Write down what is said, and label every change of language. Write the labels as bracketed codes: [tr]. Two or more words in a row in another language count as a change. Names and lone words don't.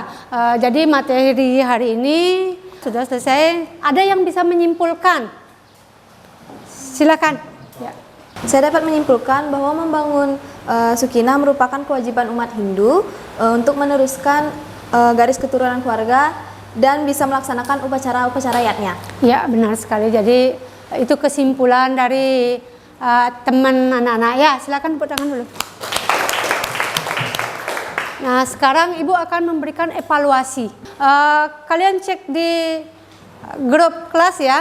[id] Jadi materi hari ini sudah selesai. Ada yang bisa menyimpulkan? Silakan. Ya. Saya dapat menyimpulkan bahwa membangun Sukinah merupakan kewajiban umat Hindu untuk meneruskan garis keturunan keluarga dan bisa melaksanakan upacara-upacara yatnya. Ya, benar sekali. Jadi itu kesimpulan dari teman anak-anak. Ya, silakan tepuk tangan dulu. Nah, sekarang Ibu akan memberikan evaluasi. Kalian cek di grup kelas ya.